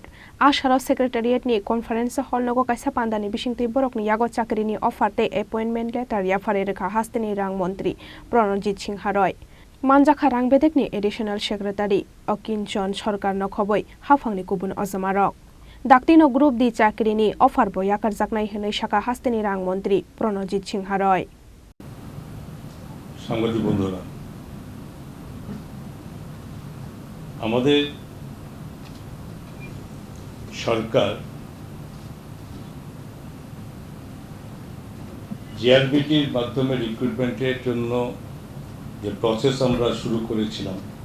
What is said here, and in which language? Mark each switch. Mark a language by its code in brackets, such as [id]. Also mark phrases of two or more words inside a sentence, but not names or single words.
[trp] Asharo secretariat ni [en] conference hall [trp] no go kaisa pandani bisingte borok ni Yago chakri ni offer te [en] appointment letter [trp] YapharwiRwkha hastini rang Mantri Pranajit Singha roi. Manjakha rang bedek ni [en] additional secretary [trp] Okinchon Sarkar no khoboi hafangni kubun ojamarok. Daktino group di chakri ni offer bo yakar jaknai hinai shaka hastini rang Mantri Pranajit Singha roi. [bn] সাংবাদিক বন্ধুরা আমাদের সরকার জিআরবিটির মাধ্যমে রিক্রুটমেন্টের জন্য যে প্রসেস আমরা শুরু করেছিলাম